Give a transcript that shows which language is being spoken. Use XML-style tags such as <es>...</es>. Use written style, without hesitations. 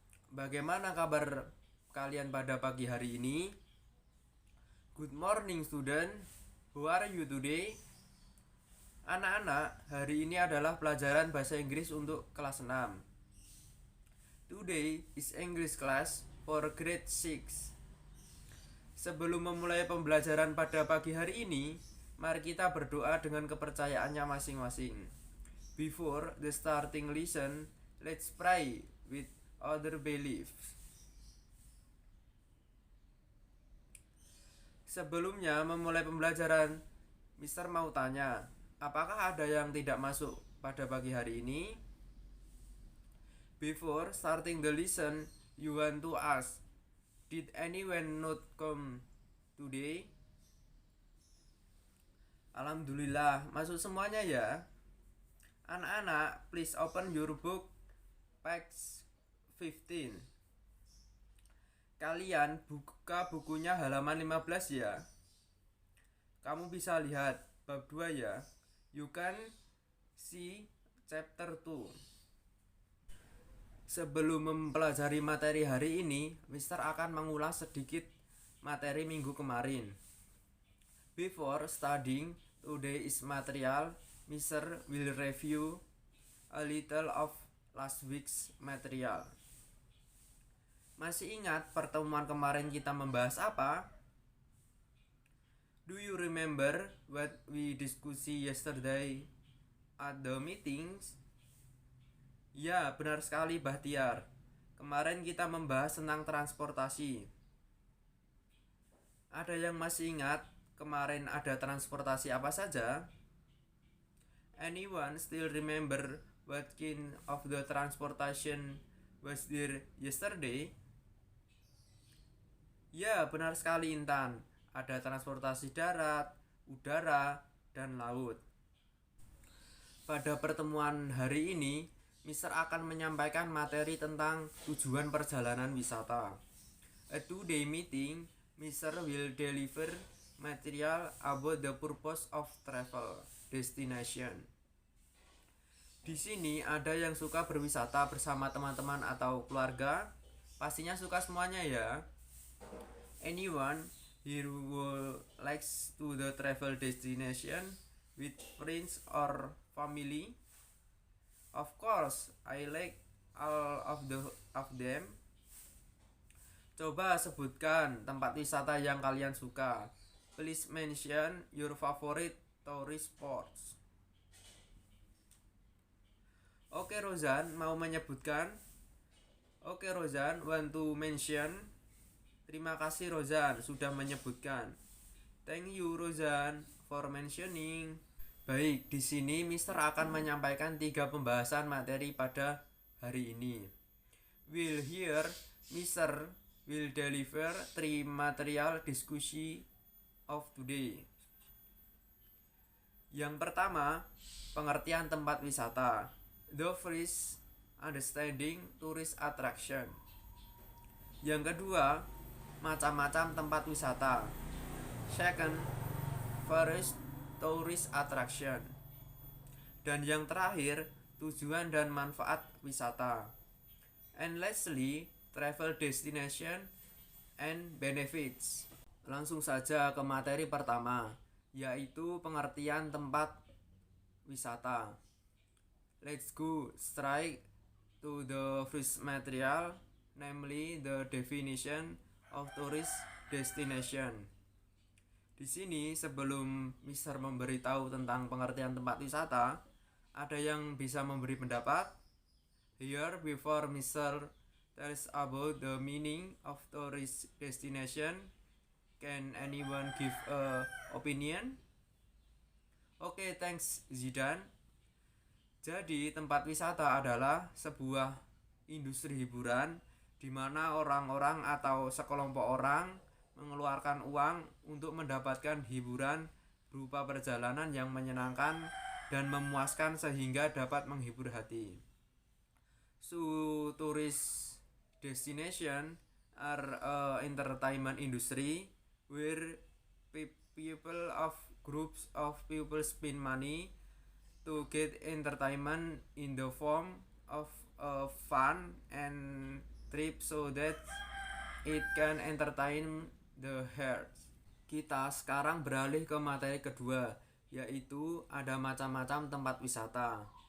<id>Bagaimana kabar kalian pada pagi hari ini?</id> <en>Good morning student. How are you today?</en> <id>Anak-anak, hari ini adalah pelajaran bahasa Inggris untuk kelas 6.</id> <en>Today is English class for grade 6.</en> <id>Sebelum memulai pembelajaran pada pagi hari ini, mari kita berdoa dengan kepercayaannya masing-masing.</id> <en>Before the starting lesson, let's pray with other beliefs.</en> <id>Sebelumnya memulai pembelajaran, Mister mau tanya, apakah ada yang tidak masuk pada pagi hari ini?</id> <en>Before starting the lesson, you want to ask, did anyone not come today?</en> <id>Alhamdulillah, masuk semuanya ya. Anak-anak,</id> <en>please open your book page 15.</en> <id>Kalian buka bukunya halaman 15 ya. Kamu bisa lihat bab 2 ya.</id> <en>You can see chapter 2.</en> <id>Sebelum mempelajari materi hari ini, Mister akan mengulas sedikit materi minggu kemarin.</id> <en>Before studying today's material, Mister will review a little of last week's material.</en> <id>Masih ingat pertemuan kemarin kita membahas apa?</id> <en>Do you remember what we discussed yesterday at the meetings?</en> <id>Ya, benar sekali Bahtiar. Kemarin kita membahas tentang transportasi. Ada yang masih ingat kemarin ada transportasi apa saja?</id> <en>Anyone still remember what kind of the transportation was there yesterday?</en> <id>Ya, benar sekali Intan. Ada transportasi darat, udara, dan laut. Pada pertemuan hari ini, Mister akan menyampaikan materi tentang tujuan perjalanan wisata.</id> <en>At today meeting, Mister will deliver material about the purpose of travel destination.</en> <id>Di sini ada yang suka berwisata bersama teman-teman atau keluarga. Pastinya suka semuanya ya.</id> <en>Anyone here who likes to the travel destination with friends or family? Of course, I like all of them.</en> <id>Coba sebutkan tempat wisata yang kalian suka.</id> <en>Please mention your favorite tourist spots.</en> <id>Oke Rozan, mau menyebutkan?</id> <en>Oke Rozan, want to mention?</en> <id>Terima kasih Rozan, sudah menyebutkan.</id> <en>Thank you Rozan for mentioning.</en> <id>Baik, di sini Mister akan menyampaikan 3 pembahasan materi pada hari ini.</id> <en>We'll hear Mister will deliver 3 material discussion of today.</en> <id>Yang pertama, pengertian tempat wisata.</id> <en>The first, understanding tourist attraction.</en> <id>Yang kedua, macam-macam tempat wisata.</id> <en>Second, first tourist attraction.</en> <id>Dan yang terakhir, tujuan dan manfaat wisata.</id> <en>And lastly, travel destination and benefits.</en> <id>Langsung saja ke materi pertama, yaitu pengertian tempat wisata.</id> <en>Let's go straight to the first material, namely the definition of tourist destination.</en> <id>Di sini sebelum Mister memberitahu tentang pengertian tempat wisata, ada yang bisa memberi pendapat?</id> <en>Here before Mister tells about the meaning of tourist destination, can anyone give a opinion?</en> <id>Oke, thanks Zidan. Jadi tempat wisata adalah sebuah industri hiburan di mana orang-orang atau sekelompok orang mengeluarkan uang untuk mendapatkan hiburan berupa perjalanan yang menyenangkan dan memuaskan sehingga dapat menghibur hati.</id> <en>So, tourist destination are entertainment industry where people of groups of people spend money to get entertainment in the form of a fun and trip so that it can entertain the heart.</en> <id>Kita sekarang beralih ke materi kedua, yaitu ada macam-macam tempat wisata.</id>